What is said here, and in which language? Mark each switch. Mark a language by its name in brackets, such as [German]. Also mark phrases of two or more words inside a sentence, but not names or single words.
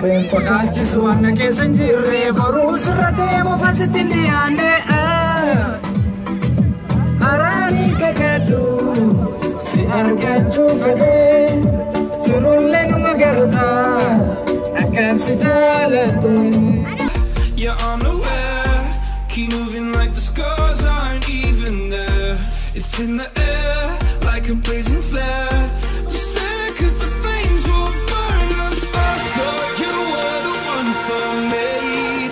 [Oromo] Fagaachisu waan na keessa hin jirre, boruu sirra deemu fasitti hin dhiyaanne. Araani kakadhu, si argachuu fedhe, turullee numa garta, akkan si jaaladhe. [English] You're on the way, keep moving. Like the scars aren't even there. It's in the air, like a blazing flare. Don't stare, 'cause the flames will burn us. I thought you were the one for me.